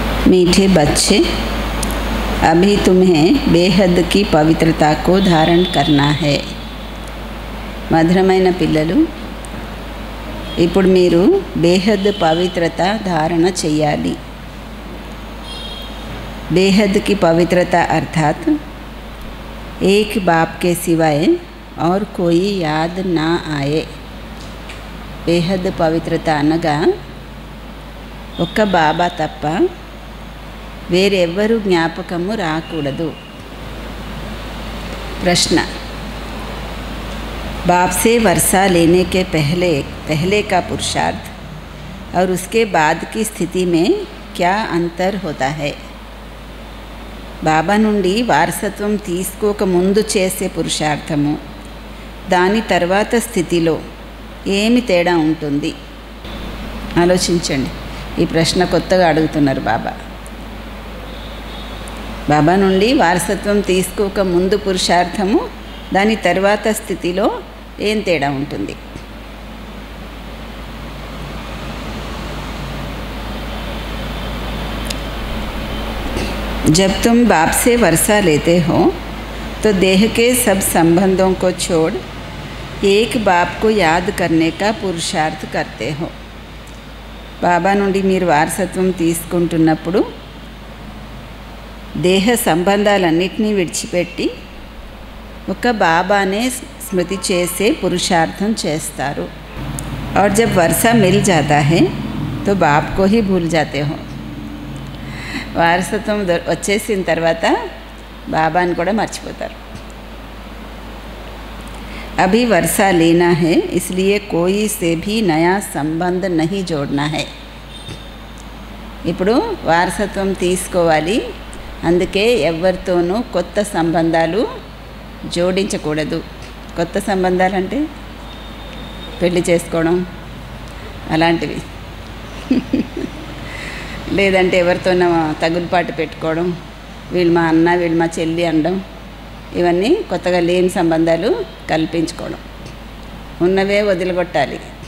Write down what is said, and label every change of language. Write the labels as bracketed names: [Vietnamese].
[Hindi] मीठे बच्चे, अभी तुम्हें बेहद की पवित्रता को धारण करना है। [Telugu] మధురమైన పిల్లలు, ఇప్పుడు మీరు బేహద్ పవిత్రత ధారణ చేయాలి। [Hindi] बेहद की पवित्रता अर्थात एक बाप के सिवाय और कोई याद ना आए। बेहद [Telugu] पवित्रత అనగా ఒక్క బాబా తప్ప వేరెవ్వరూ జ్ఞాపకము రాకూడదు। [Hindi] प्रश्न, बाप से वर्षा लेने के पहले का पुरुषार्थ और उसके बाद की स्थिति में क्या अंतर होता है? [Telugu] బాబా నుండి వారసత్వం తీసుకోక ముందు చేసే పురుషార్థము, దాని తర్వాత స్థితిలో ఏమి తేడా ఉంటుంది? ఆలోచించండి। ఈ ప్రశ్న కొత్తగా అడుగుతున్నారు బాబా। బాబా నుండి వారసత్వం తీసుకోక ముందు పురుషార్థము, దాని తర్వాత స్థితిలో ఏం తేడా ఉంటుంది? [Hindi] जब तुम बाप से वर्षा लेते हो तो देह के सब संबंधों को छोड़ एक बाप को याद करने का पुरुषार्थ करते हो। [Telugu] బాబా నుండి మీరు వారసత్వం తీసుకుంటున్నప్పుడు దేహ సంబంధాలన్నిటినీ విడిచిపెట్టి ఒక బాబానే స్మృతి చేసే పురుషార్థం చేస్తారు। [Hindi] और जब वर्षा मिल जाता है तो बाप को ही भूल जाते हो। [Telugu] వారసత్వం వచ్చేసిన తర్వాత బాబాని కూడా మర్చిపోతారు। [Hindi] अभी वर्षा लेना है, इसलिए कोई से भी नया संबंध नहीं जोड़ना है। [Telugu] ఇప్పుడు వారసత్వం తీసుకోవాలి, అందుకే ఎవరితోనూ కొత్త సంబంధాలు జోడించకూడదు। కొత్త సంబంధాలు అంటే పెళ్లి చేసుకోవడం అలాంటివి, లేదంటే ఎవరితోనో తగులుపాటు పెట్టుకోవడం, వీళ్ళు మా అన్న వీళ్ళు మా చెల్లి అనడం, ఇవన్నీ కొత్తగా లేని సంబంధాలు కల్పించుకోవడం, ఉన్నవే వదిలిగొట్టాలి।